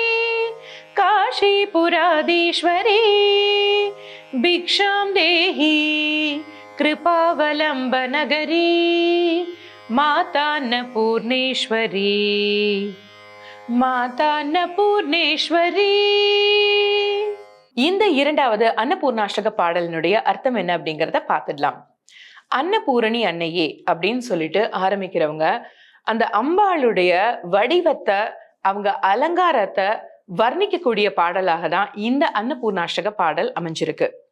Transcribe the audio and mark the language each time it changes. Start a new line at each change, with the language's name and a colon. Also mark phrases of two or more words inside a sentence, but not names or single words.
Sanskrit: काशीपुराधीश्वरी भिक्षां देहि कृपावलम्बनगरी माता अन्नपूर्णेश्वरी माता अन्नपूर्णेश्वरी.
Tamil: இந்த இரண்டாவது அன்னபூர்ணாஷ்டக பாடலினுடைய அர்த்தம் என்ன அப்படிங்கிறத பார்த்துடலாம். அன்னபூரணி அன்னையே அப்படின்னு சொல்லிட்டு ஆரம்பிக்கிறவங்க அந்த அம்பாளுடைய வடிவத்தை, அவங்க அலங்காரத்தை வர்ணிக்கக்கூடிய பாடலாக தான் இந்த அன்னபூர்ணாஷ்டக பாடல் அமைஞ்சிருக்கு.